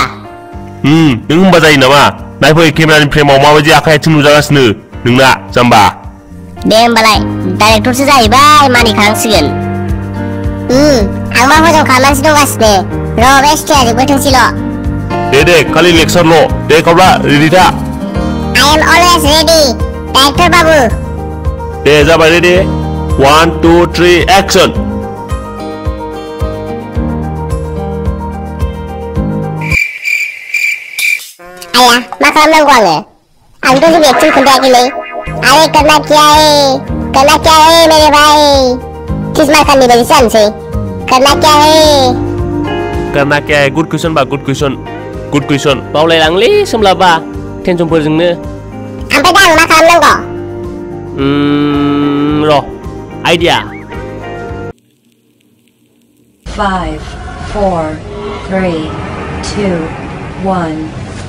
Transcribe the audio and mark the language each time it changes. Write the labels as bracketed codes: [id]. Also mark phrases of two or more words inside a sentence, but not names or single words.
[brx] नों होनबा जायो नामा नायफै केमेरानि फ्रेमाव माबायदि आखाइ आथिं नुजागासिनो नोंना जाम्बा दे होमबालाय डाइरेक्टरसो जाहैबाय मानि खालामसिगोन आंबा हजम खालामनानैसो दंगासिनो र' बे स्टेया जोबग्रोथोंसैल' दे खालि लेक्सारल' दे खावब्ला रेडि था [en] I am always ready डाइरेक्टर बाबु [brx] दे जाबाय रेडि 1 2 3 एक्शन आया मा खालामनांगौ आंथ' जेबो एक्टिं खोन्थायाखैलै [hi] अरे करना क्या है मेरे भाई [brx] किस्मत खाननि बायदि जानोसै [hi] करना क्या है [en] good question [brx] बा [en] good question [brx] बावलायलांलै सोमलाबा टेनसनफोरजोंनो ओमफ्राय दा आं मा खालामनांगौ र' आइडिया 5 4 3 2 1